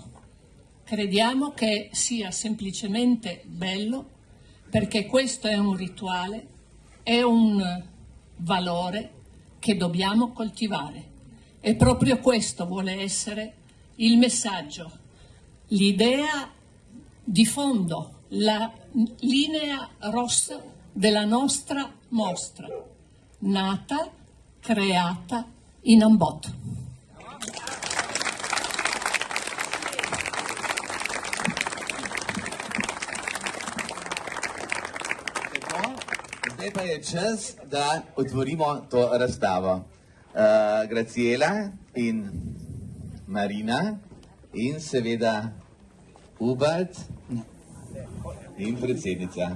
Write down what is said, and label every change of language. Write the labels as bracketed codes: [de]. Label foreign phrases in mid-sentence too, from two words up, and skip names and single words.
[it] Crediamo che sia semplicemente bello perché questo è un rituale, è un valore che dobbiamo coltivare. E proprio questo vuole essere il messaggio. L'idea di fondo, la linea rossa della nostra mostra, nata, creata in Ambot. [sl] Zdaj pa je čas, da otvorimo to razstavo. Graciela in Marina in seveda Hubert in predsednica.